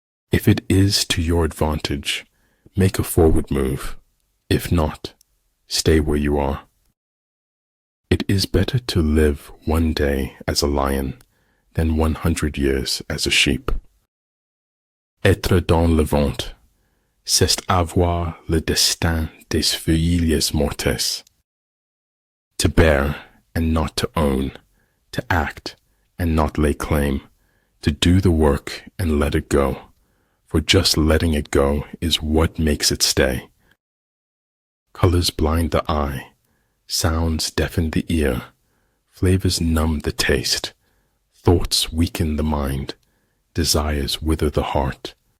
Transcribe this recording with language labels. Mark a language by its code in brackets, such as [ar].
[en] If it is to your advantage, make a forward move. If not, stay where you are. It is better to live one day as a lion than 100 years as a sheep. [fr] Être dans le ventre, c'est avoir le destin des feuilles mortes. [en] To bear and not to own, to act and not lay claim, to do the work and let it go, for just letting it go is what makes it stay. Colors blind the eye, sounds deafen the ear, flavors numb the taste, thoughts weaken the mind, desires wither the heart.